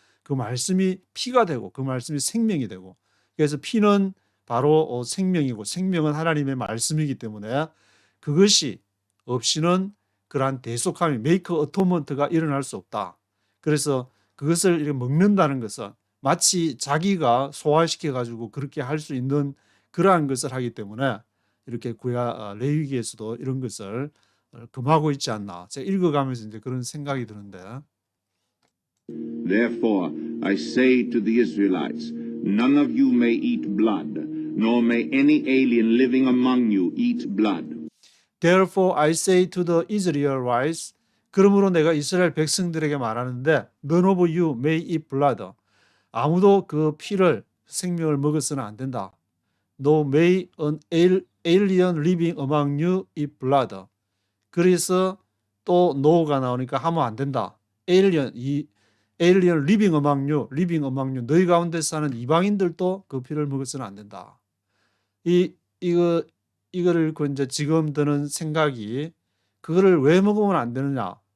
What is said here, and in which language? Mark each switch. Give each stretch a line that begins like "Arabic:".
Korean: 그 말씀이 피가 되고 그 말씀이 생명이 되고 그래서 피는 바로 생명이고 생명은 하나님의 말씀이기 때문에 그것이 없이는 그러한 대속함이
English: make atonement
Korean: 가 일어날 수 없다. 그래서 그것을 이렇게 먹는다는 것은 마치 자기가 소화시켜 가지고 그렇게 할 수 있는 그러한 것을 하기 때문에 이렇게 레위기에서도 이런 것을 금하고 있지 않나. 제가 읽어가면서 이제 그런 생각이 드는데.
English: Therefore I say to the Israelites, none of you may eat blood, nor may any alien living among you eat blood. Therefore I say to the Israelites,
Korean: 그러므로 내가 이스라엘 백성들에게 말하는데,
English: none of you may eat blood.
Korean: 아무도 그 피를 생명을 먹어서는 안 된다.
English: No may an alien living among you eat blood.
Korean: 그래서 또 no가 나오니까 하면 안 된다.
English: alien living among you,
Korean: 너희 가운데 사는 이방인들도 그 피를 먹어서는 안 된다. 이거를 이제 지금 드는 생각이 그거를 왜 먹으면 안 되느냐?